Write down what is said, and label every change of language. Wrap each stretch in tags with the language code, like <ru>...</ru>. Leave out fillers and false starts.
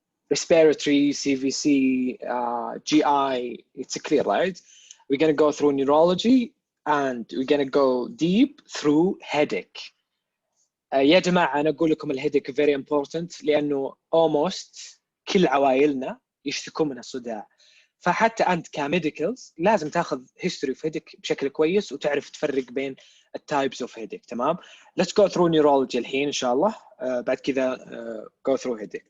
<en>Respiratory, CVC, GI, it's clear, right? We're going to go through neurology, and we're going to go deep through headache.</en> <ar>يا جماعة أنا أقول لكم الهيدك</ar> <en>very important</en> <ar>لأنه almost كل عوائلنا يشتكون من الصداع. فحتى أنت كميديكالز لازم تاخذ</ar> <en>history of headache</en> <ar>بشكل كويس وتعرف تفرق بين التايبس of headache. تمام.</ar> <en>Let's go through neurology</en> <ar>الحين إن شاء الله. بعد كذا</ar> <en>go through headache.</en>